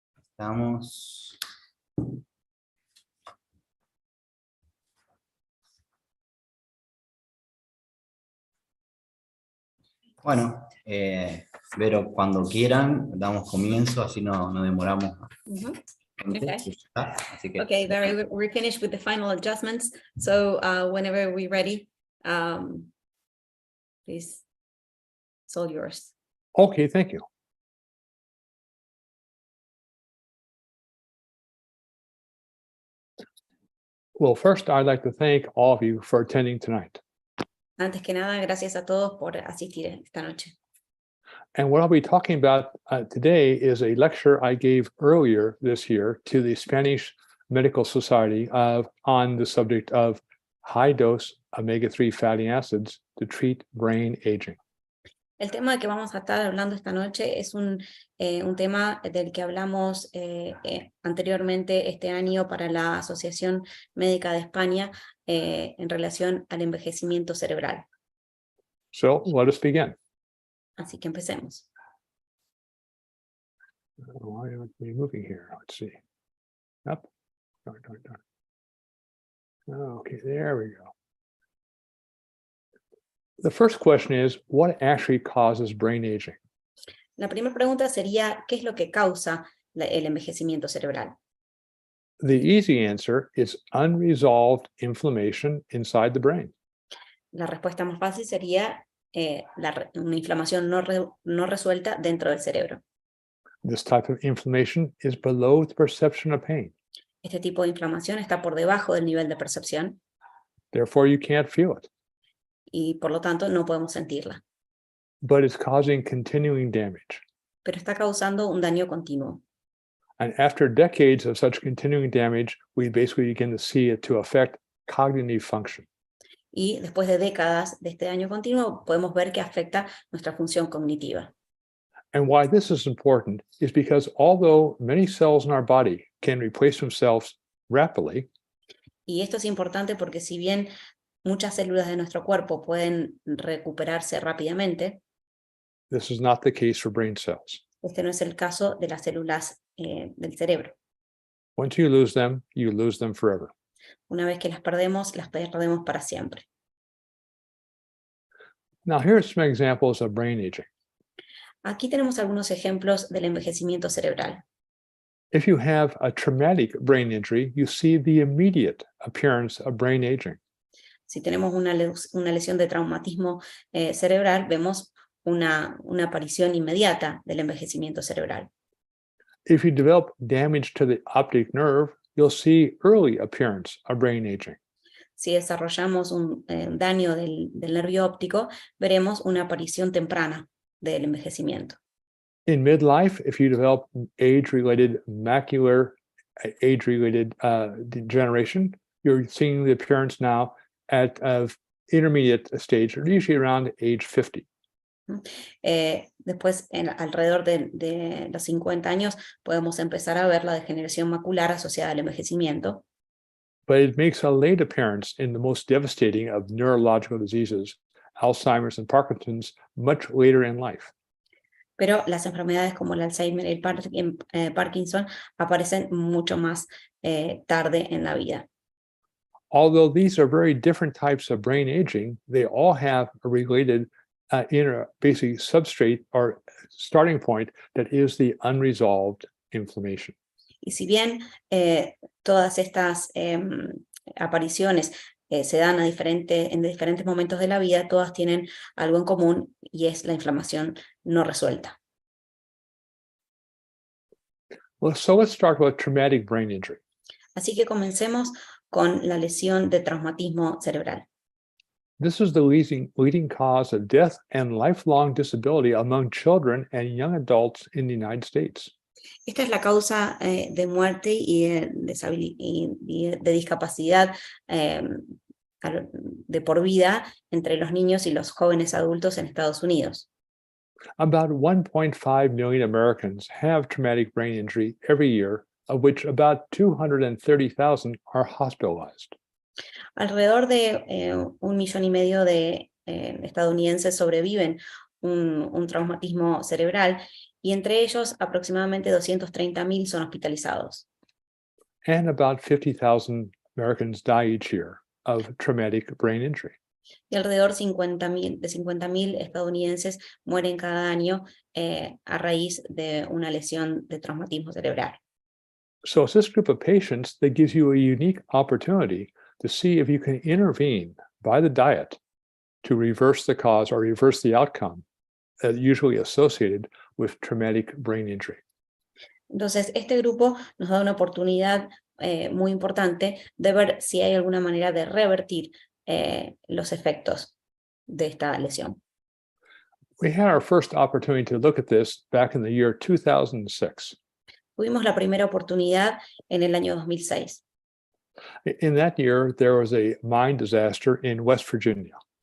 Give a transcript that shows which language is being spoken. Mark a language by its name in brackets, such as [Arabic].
[Spanish] Estamos. Bueno, Vero, cuando quieran, damos comienzo, así no demoramos. [English] Okay. [Spanish] Así que, [English] Okay, Barry, we're finished with the final adjustments. So whenever we're ready, please, it's all yours. Okay, thank you. Well, first, I'd like to thank all of you for attending tonight. [Spanish] Antes que nada, gracias a todos por asistir esta noche. [English] And what I'll be talking about today is a lecture I gave earlier this year to the Spanish Medical Society on the subject of high-dose omega-3 fatty acids to treat brain aging. [Spanish] El tema de que vamos a estar hablando esta noche es un tema del que hablamos anteriormente este año para la Asociación Médica de España en relación al envejecimiento cerebral. [English] So let us begin. [Spanish] Así que empecemos. [English] Why aren't we moving here? Let's see. Up. Darn. Okay, there we go. The first question is, what actually causes brain aging? [Spanish] La primera pregunta sería, ¿qué es lo que causa el envejecimiento cerebral? [English] The easy answer is unresolved inflammation inside the brain. [Spanish] La respuesta más fácil sería una inflamación no resuelta dentro del cerebro. [English] This type of inflammation is below the perception of pain. [Spanish] Este tipo de inflamación está por debajo del nivel de percepción [English] Therefore, you can't feel it. [Spanish] y por lo tanto no podemos sentirla, [English] But it's causing continuing damage. [Spanish] pero está causando un daño continuo. [English] And after decades of such continuing damage, we basically begin to see it to affect cognitive function. [Spanish] Y después de décadas de este daño continuo, podemos ver que afecta nuestra función cognitiva. [English] And why this is important is because although many cells in our body can replace themselves rapidly, [Spanish] Y esto es importante porque si bien muchas células de nuestro cuerpo pueden recuperarse rápidamente, [English] this is not the case for brain cells. [Spanish] este no es el caso de las células del cerebro. [English] Once you lose them forever. [Spanish] Una vez que las perdemos para siempre. [English] Now, here are some examples of brain aging. [Spanish] Aquí tenemos algunos ejemplos del envejecimiento cerebral. [English] If you have a traumatic brain injury, you see the immediate appearance of brain aging. [Spanish] Si tenemos una lesión de traumatismo cerebral, vemos una aparición inmediata del envejecimiento cerebral. [English] If you develop damage to the optic nerve, you'll see early appearance of brain aging. [Spanish] Si desarrollamos un daño del nervio óptico, veremos una aparición temprana del envejecimiento. [English] In midlife, if you develop age-related macular age-related degeneration, you're seeing the appearance now of intermediate stage, or usually around age 50. [Spanish] Después, alrededor de los 50 años, podemos empezar a ver la degeneración macular asociada al envejecimiento. [English] But it makes a late appearance in the most devastating of neurological diseases, Alzheimer's and Parkinson's, much later in life. [Spanish] Pero las enfermedades como el Alzheimer y el Parkinson aparecen mucho más tarde en la vida. [English] Although these are very different types of brain aging, they all have a related basically substrate or starting point that is the unresolved inflammation. [Spanish] Y si bien todas estas apariciones se dan en diferentes momentos de la vida, todas tienen algo en común y es la inflamación no resuelta. [English] Well, so let's start with traumatic brain injury. [Spanish] Así que comencemos con la lesión de traumatismo cerebral. [English] This is the leading cause of death and lifelong disability among children and young adults in the United States. [Spanish] Esta es la causa de muerte y de discapacidad de por vida entre los niños y los jóvenes adultos en Estados Unidos. [English] About 1.5 million Americans have traumatic brain injury every year, of which about 230,000 are hospitalized. [Spanish] Alrededor de 1,5 millones de estadounidenses sobreviven un traumatismo cerebral y entre ellos aproximadamente 230,000 son hospitalizados. [English] And about 50,000 Americans die each year of traumatic brain injury. [Spanish] Y alrededor de 50,000 estadounidenses mueren cada año a raíz de una lesión de traumatismo cerebral. [English] So it's this group of patients that gives you a unique opportunity to see if you can intervene by the diet to reverse the cause or reverse the outcome usually associated with traumatic brain injury. [Spanish] Entonces, este grupo nos da una oportunidad muy importante de ver si hay alguna manera de revertir los efectos de esta lesión. [English] We had our first opportunity to look at this back in the year 2006. [Spanish] Tuvimos la primera oportunidad en el año 2006. [English] In that year, there was a mine disaster in West Virginia.